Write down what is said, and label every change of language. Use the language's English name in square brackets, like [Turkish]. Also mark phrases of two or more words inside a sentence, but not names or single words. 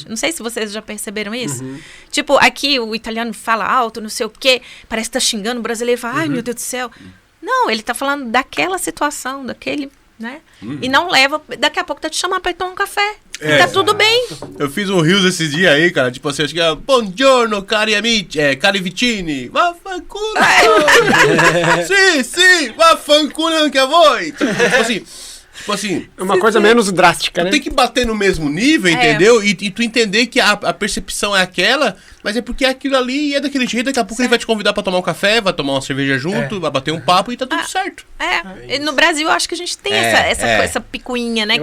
[Portuguese] Não sei se vocês já perceberam isso. Tipo, aqui o italiano fala alto, não sei o quê. Parece que tá xingando o brasileiro e fala, ai, meu Deus do céu. Não, ele tá falando daquela situação, daquele, né? E não leva, daqui a pouco tá te chamando pra ir tomar um café. Tá tudo bem. Eu fiz um rios esses dias aí, cara. Tipo assim, acho que é [Italian] buongiorno, cari amici, cari vicini. Vaffanculo. Sim, vaffanculo anche a voi. [Portuguese] Tipo assim, Uma coisa menos drástica, né? tu tem que bater no mesmo nível, entendeu? E tu entender que a percepção é aquela, mas é porque é aquilo ali e é daquele jeito. Daqui a pouco ele vai te convidar pra tomar um café, vai tomar uma cerveja junto, vai bater um papo e tá tudo certo. E no Brasil eu acho que a gente tem essa picuinha, né?